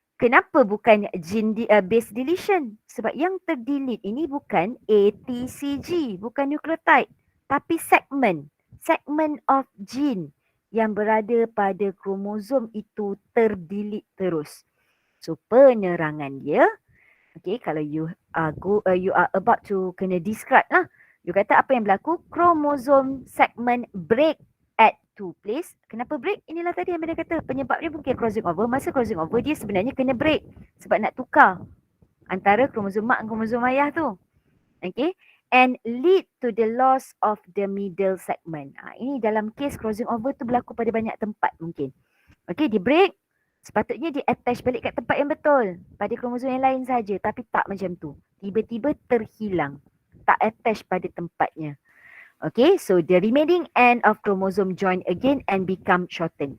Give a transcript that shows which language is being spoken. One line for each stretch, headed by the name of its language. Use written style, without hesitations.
Malay: Kenapa bukan gene base deletion? Sebab yang terdelete ini bukan ATCG. Bukan nucleotide. Tapi segmen. Segmen of gene yang berada pada kromosom itu terdelete terus. So penerangan dia. Okay. Kalau
English: you are about to
Malay: kena describe lah. You kata apa yang berlaku? Kromosom segmen
English: break at 2 place.
Malay: Kenapa break? Inilah tadi yang Amanda kata. Penyebab dia bukan crossing over. Masa crossing over dia sebenarnya kena break. Sebab nak tukar antara kromosom mak dan kromosom ayah tu. Okay.
English: And lead to the loss of the middle segment.
Malay: Ini dalam case crossing over tu berlaku pada banyak tempat mungkin. Okay, dia break. Sepatutnya dia attach balik kat tempat yang betul. Pada kromosom yang lain saja. Tapi tak macam tu. Tiba-tiba terhilang. Tak attach pada tempatnya.
English: Okay, so the remaining end of chromosome join again and become shortened.